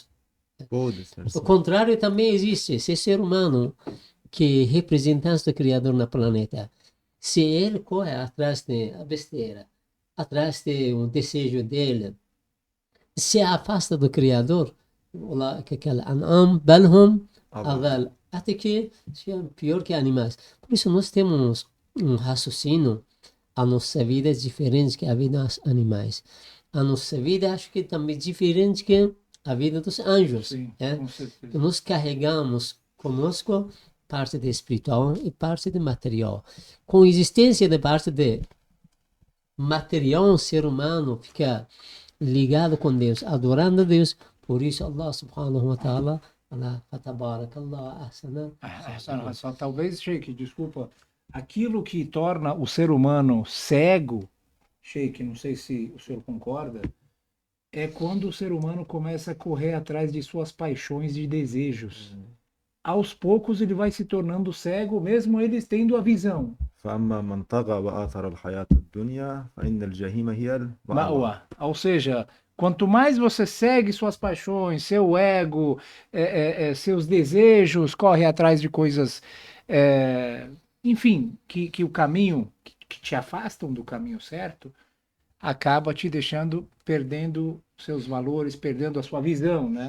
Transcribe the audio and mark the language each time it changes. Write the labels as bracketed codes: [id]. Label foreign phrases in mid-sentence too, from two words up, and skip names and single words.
[pt] Pode ser. O contrário também existe. Esse ser humano que é representante do Criador no planeta, se ele corre atrás da besteira, atrás do desejo dele, se afasta do Criador, aquela [ar] أنعام بل هم أضل, [pt] até que seja pior que animais. Por isso nós temos um raciocínio, a nossa vida é diferente que a vida dos animais. A nossa vida acho que também é diferente que a vida dos anjos. Sim, com certeza. Nós carregamos conosco parte de espiritual e parte de material. Com a existência da parte de material, o ser humano fica ligado com Deus, adorando a Deus. Por isso [ar] الله سبحانه وتعالى [pt] fala, [ar] فتبارك الله أحسن. [pt] Só talvez, Sheik, desculpa, aquilo que torna o ser humano cego, Sheik, não sei se o senhor concorda, é quando o ser humano começa a correr atrás de suas paixões e desejos. Aos poucos ele vai se tornando cego, mesmo eles tendo a visão. [ar] فأما من طغى وآثر الحياة الدنيا فإن الجحيم هي المأوى. Ma'wa. [pt] Ou seja, quanto mais você segue suas paixões, seu ego, seus desejos, corre atrás de coisas, enfim, que o caminho, que te afastam do caminho certo, acaba te deixando perdendo seus valores, perdendo a sua visão, né?